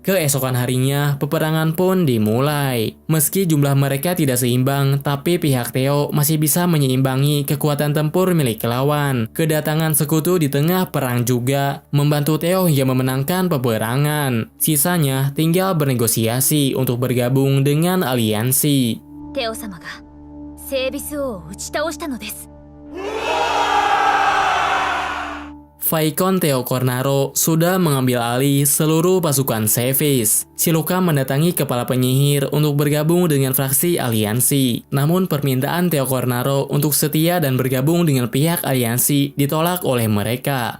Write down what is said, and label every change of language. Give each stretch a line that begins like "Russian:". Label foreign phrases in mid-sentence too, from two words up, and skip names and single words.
Indonesian: Keesokan harinya, peperangan pun dimulai. Meski jumlah mereka tidak seimbang, tapi pihak Theo masih bisa menyeimbangi kekuatan tempur milik lawan. Kedatangan sekutu di tengah perang juga membantu Theo hingga memenangkan peperangan. Sisanya tinggal bernegosiasi untuk bergabung dengan aliansi.
Japanese: Theo様がSeibisを打ち倒したのです。
Indonesian: Vaikon Theo Cornaro sudah mengambil alih seluruh pasukan Sevis. Shiluka mendatangi kepala penyihir untuk bergabung dengan fraksi aliansi. Namun permintaan Theo Cornaro untuk setia dan bergabung dengan pihak aliansi ditolak oleh mereka.